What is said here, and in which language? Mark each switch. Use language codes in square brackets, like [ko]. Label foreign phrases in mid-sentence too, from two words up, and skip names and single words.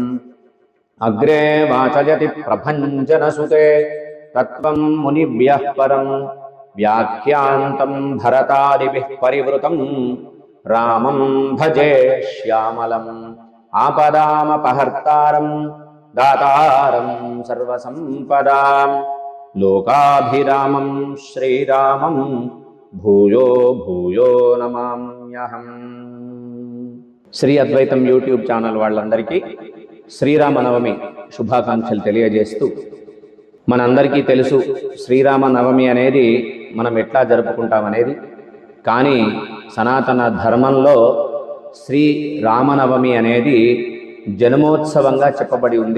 [sa] अग्रे वाचयति प्रभञ्जनसुते तत्त्वं मुनिभ्यः परं व्याख्यान्तं भरतादिभिः परिवृतं रामं भजे श्यामलम्। आपदामपहर्तारं दातारं सर्वसम्पदां लोकाभिरामं श्रीरामं भूयो भूयो नमाम्यहम्। [te] శ్రీ అద్వైతం యూట్యూబ్ ఛానల్ వాళ్ళందరికీ శ్రీరామనవమి శుభాకాంక్షలు తెలియజేస్తూ, మనందరికీ తెలుసు శ్రీరామనవమి అనేది మనం ఎట్లా జరుపుకుంటామనేది. కానీ సనాతన ధర్మంలో శ్రీరామనవమి అనేది జన్మోత్సవంగా చెప్పబడి ఉంది.